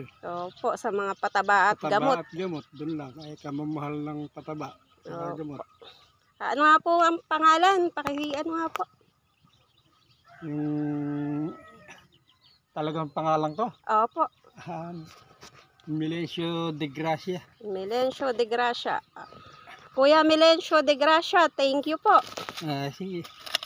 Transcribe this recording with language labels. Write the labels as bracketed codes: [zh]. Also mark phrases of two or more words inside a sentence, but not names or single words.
[tl] Opo, sa mga pataba at gamot. Pataba at gamot, doon lang. Ay kamamahal ng pataba at gamot. Ano nga po ang pangalan? Ano nga po? Talagang pangalan ko? Opo. Milencio de Gracia. Milencio de Gracia. Kuya Milencio de Gracia, [en] thank you po. [tl] Sige.